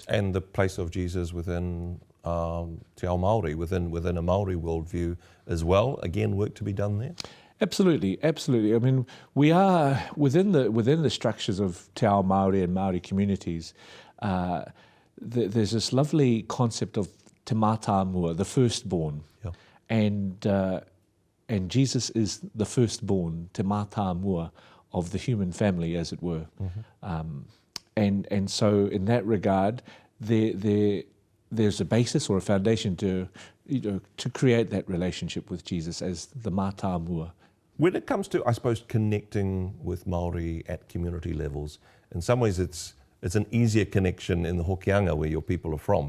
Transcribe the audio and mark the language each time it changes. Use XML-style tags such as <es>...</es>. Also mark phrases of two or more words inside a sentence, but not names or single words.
<en>And the place of Jesus within</en> <mi>Te Ao Māori,</mi> <en>within a Māori worldview as well, again, work to be done there? Absolutely. I mean, we are within the structures of</en> <mi>Te Ao Māori</mi> <en>and Māori communities. There's this lovely concept of</en> <mi>te mātāmua,</mi> <en>the firstborn, and Jesus is the firstborn,</en> <mi>te mātāmua,</mi> <en>of the human family, as it were. And so, in that regard, there's a basis or a foundation to create that relationship with Jesus as the mātāmua. When it comes to, I suppose, connecting with Māori at community levels, in some ways it's an easier connection in the Hokianga where your people are from.</en>